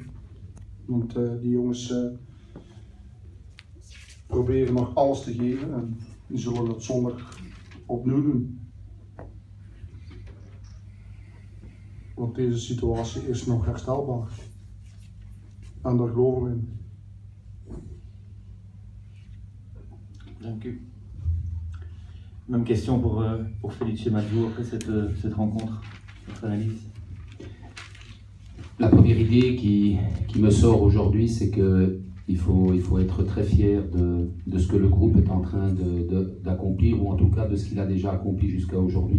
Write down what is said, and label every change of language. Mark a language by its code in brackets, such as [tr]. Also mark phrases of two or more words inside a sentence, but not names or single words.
[nl] Want die jongens proberen nog alles te geven en die zullen dat zondag opnieuw doen. Want deze situatie is nog herstelbaar. En daar geloven we in. Dank u. [fr] Même question pour Felice Maggio après cette rencontre, votre analyse. La première idée qui me sort aujourd'hui, c'est qu'il faut être très fier de ce que le groupe est en train d'accomplir, ou en tout cas de ce qu'il a déjà accompli jusqu'à aujourd'hui.